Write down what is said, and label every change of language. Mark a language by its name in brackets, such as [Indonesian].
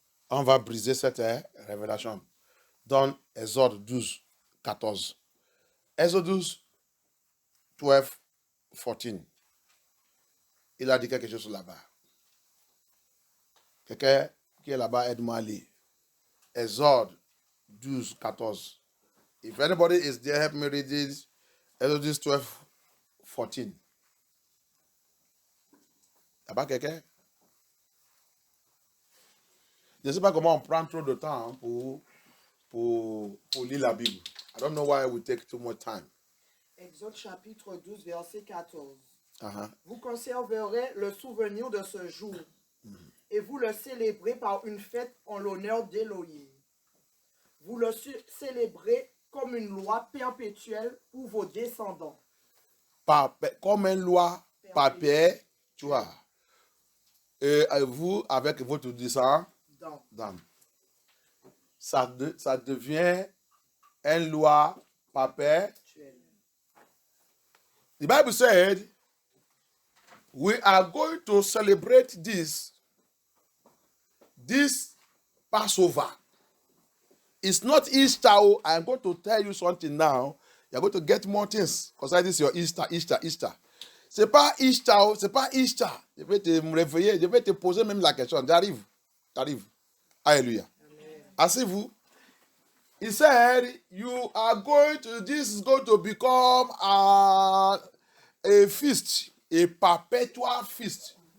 [French] On va briser cette révélation dans Exode 12:14. [English] Exodus 12:14. [French] Il a dit quelque chose là-bas. Quelqu'un qui est là-bas, aide-moi à lire. Exode 12:14. [English] If anybody is there, help me read this. Exodus 12:14. [French] Là-bas, quelqu'un? Je ne sais pas comment on prend trop de temps pour lire la Bible. [English] I don't know why we take too much time. [French] Exode chapitre 12, verset 14. Uh-huh. Vous conserverez le souvenir de ce jour et vous le célébrez par une fête en l'honneur d'Élohim. Vous le célébrez comme une loi perpétuelle pour vos descendants. Comme une loi perpétuelle. Et vous, avec votre descendant, ça devient une loi perpétuelle. [English] The Bible said, we are going to celebrate this Passover. It's not Easter. I'm going to tell you something now. You're going to get more things. Because this is your Easter. [French] C'est pas Easter. Je vais te me réveiller. Je vais te poser même la question. J'arrive. Alléluia. Asseyez-vous. [English] He said, this is going to become a feast. A perpetual feast.